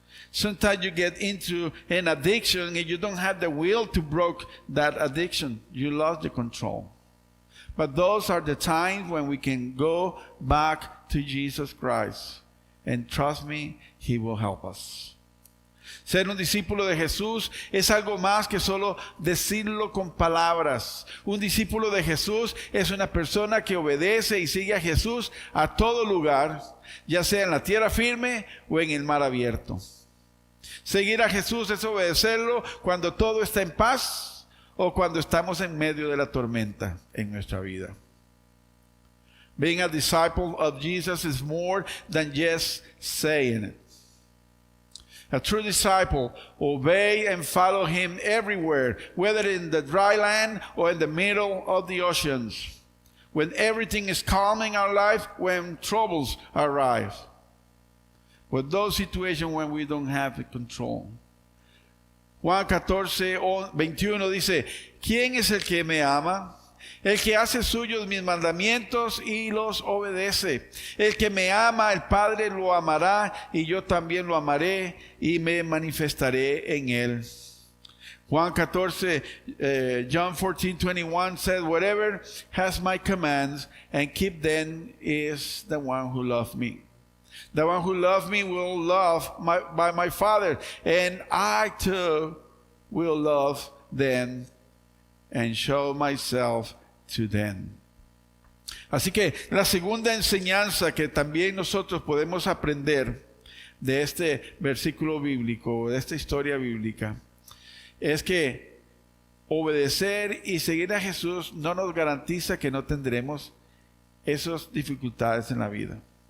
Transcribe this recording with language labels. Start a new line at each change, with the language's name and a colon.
English: Sometimes you get into an addiction and you don't have the will to break that addiction. You lost the control. But those are the times when we can go back to Jesus Christ. And trust me, He will help us.
Spanish: Ser un discípulo de Jesús es algo más que solo decirlo con palabras. Un discípulo de Jesús es una persona que obedece y sigue a Jesús a todo lugar, ya sea en la tierra firme o en el mar abierto. Seguir a Jesús es obedecerlo cuando todo está en paz o cuando estamos en medio de la tormenta en nuestra vida.
English: Being a disciple of Jesus is more than just saying it. A true disciple obey and follow Him everywhere, whether in the dry land or in the middle of the oceans. When everything is calm in our life, when troubles arise. With those situations when we don't have control.
Spanish: Juan 14:21 dice, ¿quién es el que me ama? el que hace suyos mis mandamientos y los obedece. El que me ama, el Padre lo amará, y yo también lo amaré y me manifestaré en él.
English: John 14:21 says, whatever has my commands and keep them is the one who loves me. The one who loves me will love by my Father, and I too will love them and show myself to them.
Spanish: Así que la segunda enseñanza que también nosotros podemos aprender de este versículo bíblico, de esta historia bíblica, es que obedecer y seguir a Jesús no nos garantiza que no tendremos esas dificultades en la vida.